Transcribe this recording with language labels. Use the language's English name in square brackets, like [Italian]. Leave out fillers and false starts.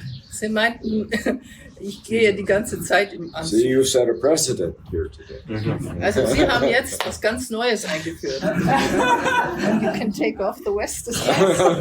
[German] Sie meinten, ich gehe die ganze Zeit im Anzug. [English] See, you set a precedent here today. [German] Also Sie haben jetzt was ganz Neues eingeführt. [English] And you can take off the vest as well.